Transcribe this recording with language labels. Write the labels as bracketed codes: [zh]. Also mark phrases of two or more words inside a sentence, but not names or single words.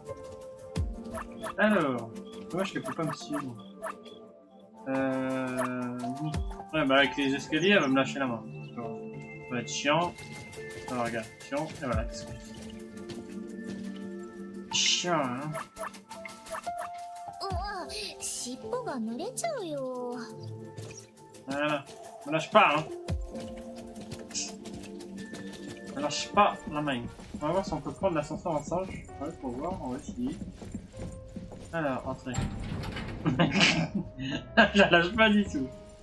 [fr] Alors, moi je ne peux pas me suivre. Ouais, bah avec les escaliers, elle va me lâcher la main. va être chiant. Alors regarde, chiant. Et voilà, qu'est-ce que c'est? Chiant, hein. [ja] 尻尾が濡れちゃうよ。 [fr] Voilà. Me lâche pas, hein. Me lâche pas la main. On va voir si on peut prendre l'ascenseur ensemble. Ouais, faut voir, on va essayer. Alors, entrez. Je la lâche pas du tout.